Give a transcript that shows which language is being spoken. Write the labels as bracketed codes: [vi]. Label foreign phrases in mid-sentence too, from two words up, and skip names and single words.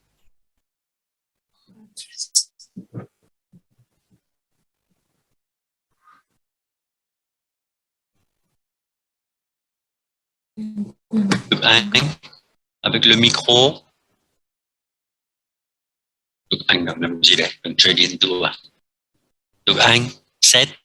[fr] Duc Anh, avec le micro. [vi] Duc Anh làm gì đây? Đừng chơi điện tử à? Duc Anh, 7.